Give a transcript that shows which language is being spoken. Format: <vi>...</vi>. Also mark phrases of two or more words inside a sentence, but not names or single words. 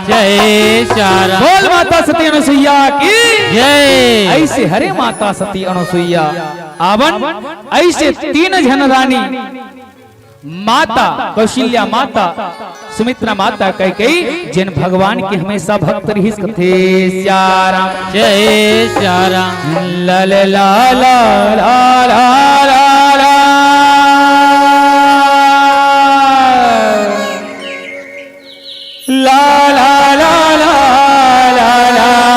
<hne>जय श्याराम। बोल माता सती अनुसुईया की जय। ऐसे हरे माता सती अनुसुईया आवन ऐसे तीन जन रानी माता कौशल्या माता, सुमित्रा माता कैकेयी जिन भगवान के हमेशा भक्त रही। कथे श्याराम। जय श्याराम। ला ला ला ला ला ला ला ला ला ला ला ला</hne>